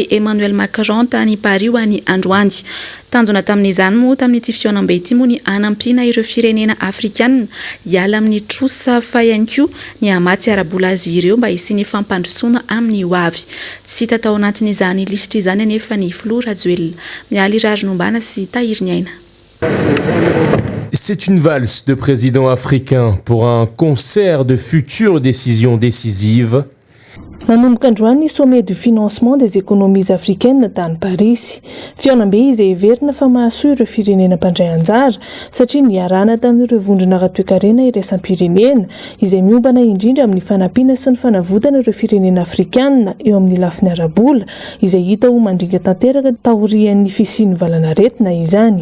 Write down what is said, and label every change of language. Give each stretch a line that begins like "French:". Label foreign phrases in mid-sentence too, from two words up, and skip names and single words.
Malagasy: Emmanuel Macron tany Paris ho any androany tanjona tamin'izany moa tamin'ity fihaonam-be ity moa ny anampiana ireo firenena afrikana hiala amin'ny trosa fa ihany koa ny amatsy arabola azy ireo mba hisiany fampandrosoana amin'ny hoavy tsy hita tao anatin'izany lisitra izany anefa ny filoha Rajoelina mialy raronombana sy tahiry ny aina.
French: C'est une valse de présidents africains pour un concert de futures décisions décisives.
Malagasy: Nanomboka androany ny
French: sommet du financement des économies africaines
Malagasy: tany Paris. Fihaonam-be izay heverina fa mahasoa ireo firenena mpandray anjara satria niarana tamin'ireo vondrona ratoekarena iraisam-pirenena izay miombana indrindra amin'ny fanampiana sy ny fanavotana ireo firenena afrikana eo amin'ny lafiny arabola izay hita ho mandringa tanteraka taorian'ny fisian'ny valanaretina izany.